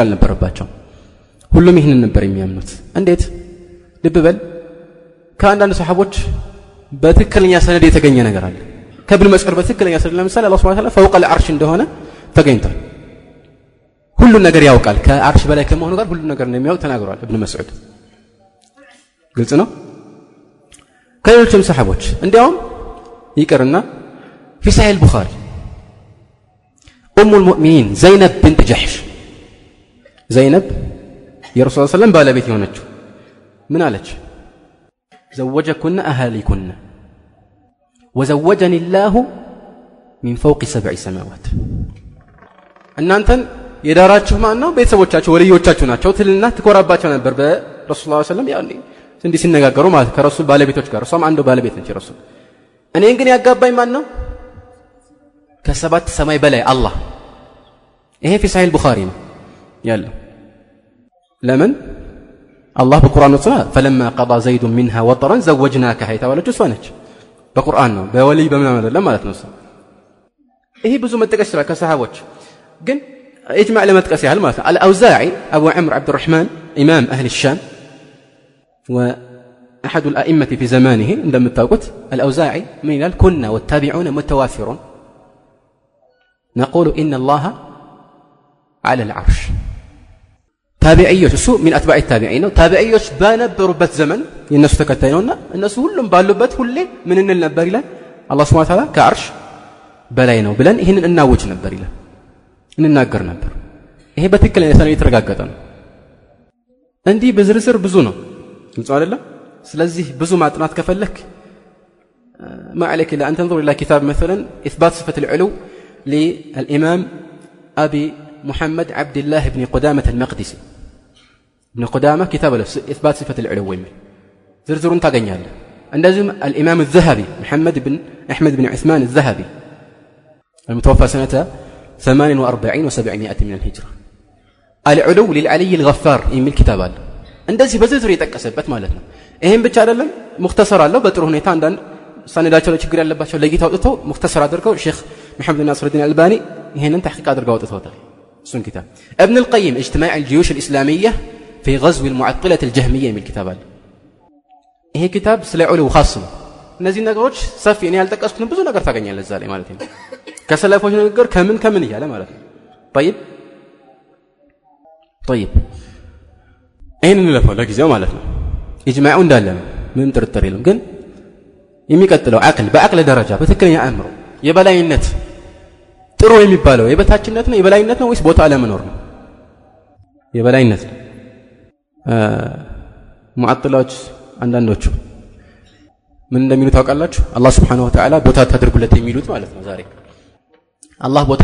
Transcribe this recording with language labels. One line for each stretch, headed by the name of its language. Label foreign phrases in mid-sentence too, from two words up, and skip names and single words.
Amharic: አልነበረባቸው ሁሉም ይሄንን ነበር የሚያምኑት እንዴት ልብ በል ከአንዳንድ ሰሃቦች በትክክለኛ ሰነድ የተገኘ ነገር አለ ከብን መስዑድ በትክክለኛ ሰነድ ለምሳሌ አላህ
Arabic: سبحانه وتعالى فوق العرش
Amharic: እንደሆነ ተገኝቷል ሁሉ ነገር ያውቃል ከአርሽ በላይ ከመሆኑ ጋር ሁሉ ነገር እንደሚያውቅ ተናግሯል ኢብኑ መስዑድ ግልጽ ነው ከሌሎችም ሰሃቦች እንዲያውም ይቀርና
Arabic: في صحيح البخاري ام المؤمنين زينب بنت جحش زينب يا رسول الله صلى الله عليه وسلم
Amharic: ባለቤት የሆነችው ምን አለች
Arabic: زوجكن اهاليكن وزوجني الله من فوق 7 سماوات እናንተን
Amharic: የዳራችሁ ማን ነው ቤተሰቦቻችሁ ወልዮቻችሁ ናቸው ትልና ትኮራባቸው ነበር በረሱል
Arabic: صلى الله عليه وسلم
Amharic: ያኔ እንዲህ ሲነጋገሩ ማለት ከረሱል ባለቤቶች ጋር እሷም አንዱ ባለቤት ነች ረሱል እኔን ግን ያጋባኝ ማን ነው ከሰባት ሰማይ በላይ አላህ ይሄ
Arabic: في صحيح البخاري
Amharic: ነው ያለው ለምን አላህ በቁርአን ወጥቷ
Arabic: فلما قضى زيد منها وطرا زوجناك
Amharic: የተባለችው እሷ ነች በቁርአን ነው በወሊ በመናመድ አይደለም ማለት ነው ይሄ ብዙ መጥቀስ ይችላል ከሰሃቦች ግን اجمع لمጥቀስ ያህል ማለት ነው
Arabic: الأوزاعي أبو عمرو عبد الرحمن إمام أهل الشام وأحد الأئمة في زمانه
Amharic: እንደምታውቁት
Arabic: الأوزاعي من قال كنا والتابعون متوافرون نقول إن الله على العرش
Amharic: ታቢዒዎች እሱ
Arabic: من أتباع التابعين
Amharic: ታቢዒዎች በነበሩበት ዘመን የነሱ ተከታይ ነውና እነሱ ሁሉም ባሉበት ሁሌ ምን እንል ነበር ይላል አላህ
Arabic: سبحانه وتعالى
Amharic: ከአርሽ በላይ ነው ብለን ይሄንን እናውጅ ነበር ይላል እንናገር ነበር ይሄ በትክክለኛ ሰነድ የተረጋገጠ ነው እንዲህ በዝርዝር ብዙ ነው ግልጽ አይደለም ስለዚህ ብዙ ማጥናት ከፈለክ
Arabic: ما عليك الا ان تنظر الى كتاب مثلا اثبات صفه العلو للامام ابي محمد عبد الله بن قدامه المقدسي ابن قدامه كتاب له اثبات صفه العلو زرزرون
Amharic: ታገኛለህ እንደዚሁም
Arabic: الامام الذهبي محمد بن احمد بن عثمان الذهبي المتوفى سنه 48 و700 من الهجره العلو للعلي الغفار
Amharic: የሚል كتاب አለ እንደዚህ በዝርዝር የተጠቀሰበት ማለት ነው ይሄን ብቻ አይደለም ሙختصر አለው በጥሩ ሁኔታ አንዳንድ ሰነዳቸው ላይ ችግር ያለባቸው ለጌታ አውጥቶ ሙختصر አድርገው ሼክ መሐመድ ናስር الدين الألباني ይሄንን ተሕቂቅ አድርገው አውጥተውታል እሱን
Arabic: كتاب ابن القيم اجتماع الجيوش الإسلامية في غزو المعطلة الجهمية
Amharic: የሚል كتاب አለ ይሄ كتاب ስለ ዑሉ خاص ነው እነዚህ ነገሮች ሰፊ እኔ ያልጠቀስኩት ብዙ ነገር ታገኛለህ እዛ ላይ ማለት ነው ከሰለፎች ነገር ከምን ይያለ ማለት ነው طيب ይሄንን ለፈው ለጊዜው ማለት ነው ኢጅማዑ እንዳለ ነው ምንም ጥርጥር የለም ግን የሚቀጥለው በአቅል ደረጃ በትክክለኛ አእምሮ የበላይነት ጥሩ የሚባለው የበታችነት ነው የበላይነት ነው ወይስ ቦታ አለመኖር ነው የበላይነት ነው ሙዓጥላዎች አንዳንዶቹ ምን እንደሚሉ ታውቃላችሁ አላህ
Arabic: سبحانه وتعالى
Amharic: ቦታ ታድርጉለት የሚሉት ማለት ነው ዛሬ አላህ ቦታ